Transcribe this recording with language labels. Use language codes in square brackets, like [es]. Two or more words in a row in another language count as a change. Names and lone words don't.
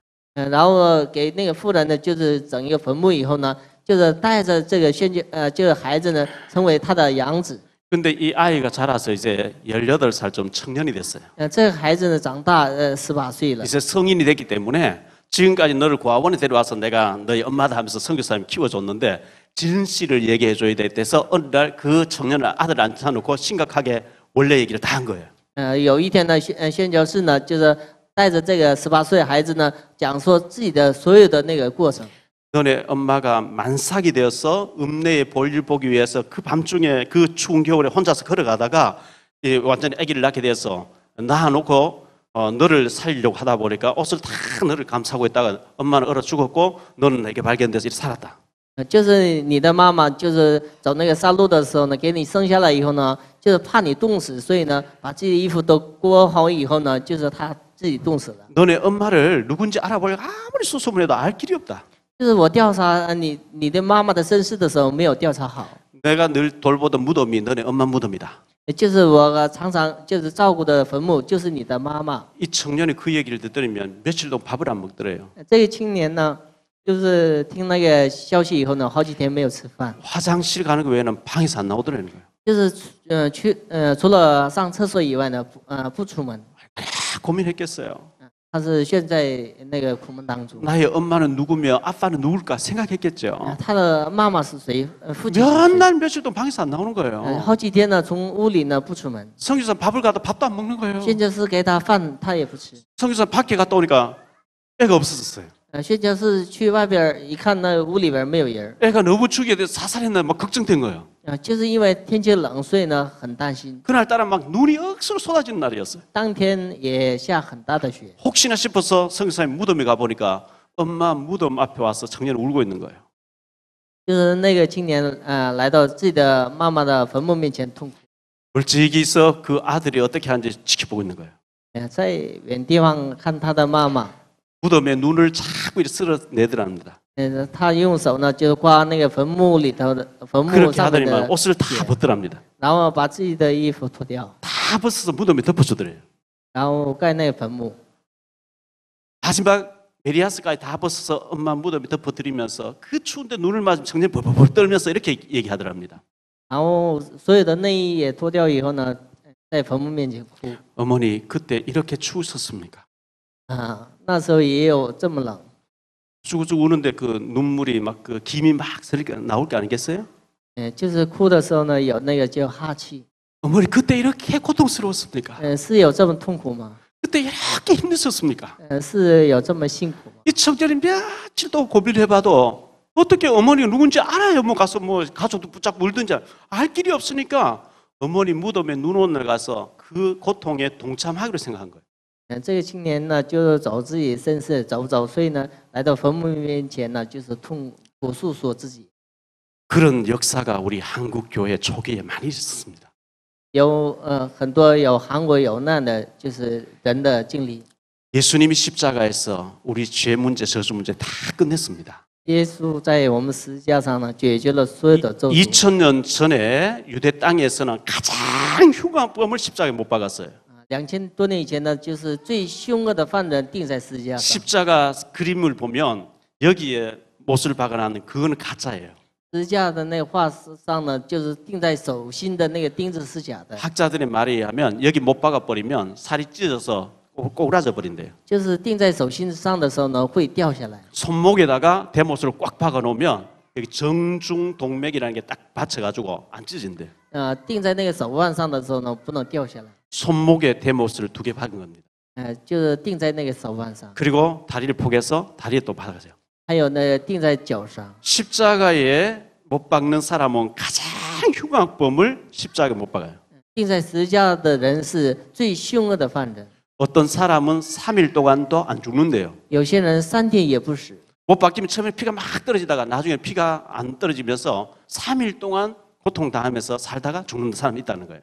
[zh] 然后给那个妇人呢，就是整一个坟墓以后呢，就是带着这个这个孩子呢，成为他的养子。 [ko] 근데 이 아이가 자라서 이제 18살쯤 청년이 됐어요. [zh] 这个孩子呢，长大18岁了。 [ko] 이제 성인이 됐기 때문에 지금까지 너를 고아원에 데려와서 내가 너희 엄마다 하면서 선교사님 키워줬는데 진실을 얘기해줘야 돼서 어느 날 그 청년을 아들 앉혀놓고 심각하게 원래 얘기를 다 한 거예요. [zh] 有一天呢，宣教士呢，就是带着这个18岁孩子呢，讲说自己的所有的那个过程。 [ko] 너네 엄마가 만삭이 되어서 읍내에 볼일 보기 위해서 그 밤중에 그 추운 겨울에 혼자서 걸어가다가 완전히 아기를 낳게 돼서 낳아놓고 너를 살리려고 하다 보니까 옷을 다 너를 감싸고 있다가 엄마는 얼어 죽었고 너는 내게 발견돼서 이렇게 살았다. [zh] 就是你的妈妈，就是走那个山路的时候呢，给你生下来以后呢，就是怕你冻死，所以呢，把自己的衣服都裹好以后呢，就是她自己冻死了。 [ko] 너네 엄마를 누군지 알아보려고 아무리 수소문해도 알 길이 없다. [zh] 就是我调查你的妈妈的身世的时候，没有调查好。 [ko] 내가 늘 돌보던 무덤이 너네 엄마 무덤이다. [zh] 就是我常常就是照顾的坟墓，就是你的妈妈。 [ko] 이 청년이 그 얘기를 듣더니면 며칠 동안 밥을 안 먹더래요. [zh] 这个青年呢，就是听那个消息以后呢，好几天没有吃饭， [ko] 화장실 가는 거 외에는 방에서 안 나오더라는 거예요. [zh] 就是除了上厕所以外呢，不出门。 [ko] 고민했겠어요. [zh] 他是陷在那个苦闷当中。 [ko] 나의 엄마는 누구며 아빠는 누굴까 생각했겠죠. [zh] 他的妈妈是谁？父亲是 [ko] 몇 [zh] 谁？ [ko] 날 며칠 동안 방에서 안 나오는 거예요. [zh] 好几天呢，从屋里呢不出门。 [ko] 성교사 밥을 가도 밥도 안 먹는 거예요. [zh] 宣教士给他饭，他也不吃。 [ko] 성교사 밖에 갔다 오니까 애가 없어졌어요. [zh] 宣教士去外边一看，那屋里边没有人。 [ko] 애가 너무 죽게 돼서 사살했나 막 걱정된 거예요. [zh] 就是因为天气冷，所以呢很担心。 [ko] 그날따라 막 눈이 억수로 쏟아지는 날이었어요. [zh] 当天也下很大的雪。 [ko] 혹시나 싶어서 성교사님 무덤에 가보니까 엄마 무덤 앞에 와서 청년이 울고 있는 거예요. [zh] 就是那个青年来到自己的妈妈的坟墓面前痛哭。 [ko] 멀찍이서 그 아들이 어떻게 하는지 지켜보고 있는 거예요. [zh] 在远地方看他的妈妈。 [ko] 무덤에 눈을 자꾸 이렇게 쓸어내더랍니다. [zh] 他用手呢就刮那个坟墓里头的坟墓 [ko] 그렇게 [zh] 上面 [ko] 하더니만 [zh] 的， [ko] 옷을 다 벗더랍니다. [zh] 然后把自己的衣服脱掉， [ko] 다 벗어서 무덤에 덮어주더래요. [zh] 然后盖那个坟墓。 [ko] 마지막 메리아스까지 다 벗어서 엄마 무덤에 덮어드리면서 그 추운데 눈을 맞으면 청년 벌벌 떨면서 이렇게 얘기하더랍니다. [zh] 然后所有的内衣也脱掉以后呢，在坟墓面前哭。 [ko] 어머니 그때 이렇게 추우셨습니까? [zh] 啊，那时候也有这么冷。 [ko] 쭈구쭈구 우는데 그 눈물이 막 그 김이 막 나올 게 아니겠어요? [zh] 就是哭的时候呢，有那个叫哈气。 [ko] 어머니 그때 이렇게 고통스러웠습니까? [zh] 是有这么痛苦吗？ [ko] 그때 이렇게 힘드셨습니까? [zh] 是有这么辛苦吗？ [ko] 이 청년이 며칠도 고비를 해봐도 어떻게 어머니가 누군지 알아요. 뭐 가서 뭐 가족도 붙잡고 울든지 알 길이 없으니까 어머니 무덤에 눈오늘 가서 그 고통에 동참하기로 생각한 거예요. [zh] 这个青年呢，就是走自己身世走不走，所以呢，来到坟墓面前呢，就是痛苦诉说自己。 [ko] 그런 역사가 우리 한국 교회 초기에 많이 있었습니다. [zh] 有很多有韩国有难的，就是人的经历。 [ko] 예수님이 십자가에서 우리 죄 문제, 저주 문제 다 끝냈습니다. [zh] 耶稣在我们十字架上呢，解决了所有的咒诅。 [ko] 2000년 전에 유대 땅에서는 가장 흉한 범을 십자가에 못 박았어요. [zh] 2000 多年以前呢，就是最凶恶的犯人钉在十字架上。 [ko] 십자가 그림을 보면 여기에 못을 박아놨는 그거는 가짜예요. [zh] 十字架的那个画上呢，就是钉在手心的那个钉子是假的， [ko] 학자들의 말에 의하면 여기 못 박아버리면 살이 찢어서 꼬그라져 버린대요. [zh] 就是钉在手心上的时候呢，会掉下来。 [ko] 손목에다가 대못을 꽉 박아놓으면 여기 정중동맥이라는 게 딱 받쳐가지고 안 찢어진대요. [zh] 钉在那个手腕上的时候呢，不能掉下来。 [ko] 손목에 대못을 2개 박은 겁니다. [zh] 就是钉在那个手腕上， [ko] 그리고 다리를 포개서 다리에 또 박으세요. [zh] 还有呢，钉在脚上。 [ko] 십자가에 못 박는 사람은 가장 흉한 범을 십자가에 못 박아요. [zh] 钉在十字架的人是最凶恶的犯人。 [ko] 어떤 사람은 3일 동안도 안 죽는데요. [zh] 有些人3天也不死。 [ko] 못 박히면 처음에 피가 막 떨어지다가 나중에 피가 안 떨어지면서 3일 동안 고통당하면서 살다가 죽는 사람이 있다는 거예요.